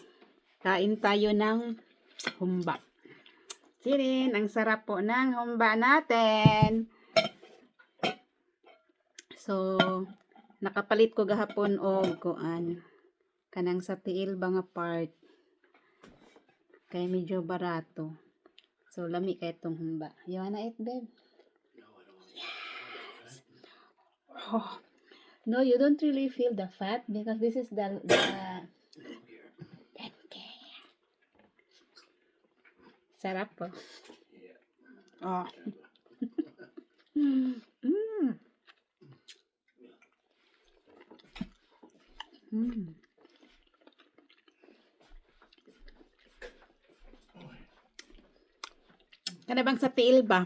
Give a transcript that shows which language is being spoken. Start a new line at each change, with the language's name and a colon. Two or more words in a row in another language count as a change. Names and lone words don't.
Filipino: Kain tayo ng humba. Sirin, ang sarap po ng humba natin.
Cebuano: So, nakapalit ko gahapon og kuan kanang sa tiil ba nga part. Kaya medyo barato. So, lami kay itong humba.
English: You wanna eat, babe? Yes. Oh. No, you don't really feel the fat because this is the
Filipino: sarap po. Oh. Mm. Mm.
Cebuano: Kana bang sa tiil ba?